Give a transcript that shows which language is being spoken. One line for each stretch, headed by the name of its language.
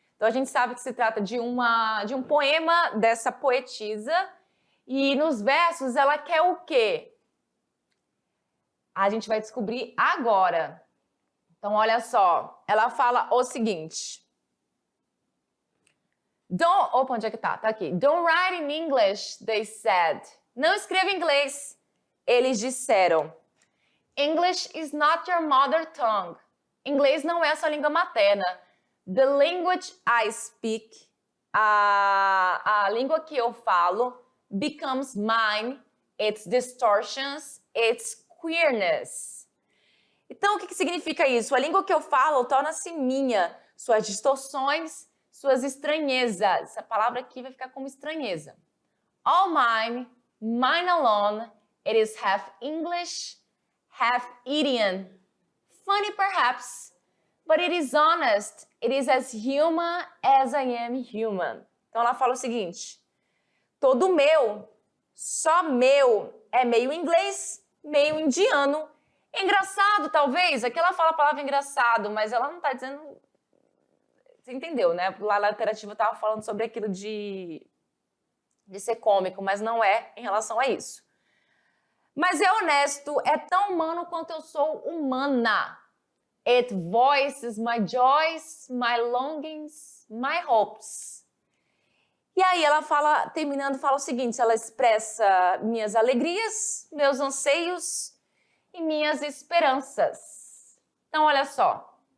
Portuguese: Então a gente sabe que se trata de um poema dessa poetisa e nos versos ela quer o quê? A gente vai descobrir agora. Então olha só, ela fala o seguinte. Opa, onde é que tá? Tá aqui.
English: Don't write in English, they said.
Portuguese: Não escreva em inglês, eles disseram.
English: English is not your mother tongue.
Portuguese: Inglês não é a sua língua materna.
English: The language I speak,
Portuguese: a língua que eu falo,
English: becomes mine, its distortions, its queerness.
Portuguese: Então, o que significa isso? A língua que eu falo torna-se minha, suas distorções, suas estranhezas. Essa palavra aqui vai ficar como estranheza.
English: All mine, mine alone, it is half English, half Indian. Funny perhaps, but it is honest. It is as human as I am human.
Portuguese: Então ela fala o seguinte, todo meu, só meu, é meio inglês, meio indiano. Engraçado, talvez, aqui ela fala a palavra engraçado, mas ela não está dizendo... Você entendeu, né? Lá na literativa eu estava falando sobre aquilo de ser cômico, mas não é em relação a isso. Mas é honesto, é tão humano quanto eu sou humana.
English: It voices my joys, my longings, my hopes.
Portuguese: E aí ela fala, terminando, fala o seguinte, ela expressa minhas alegrias, meus anseios e minhas esperanças. Então, olha só.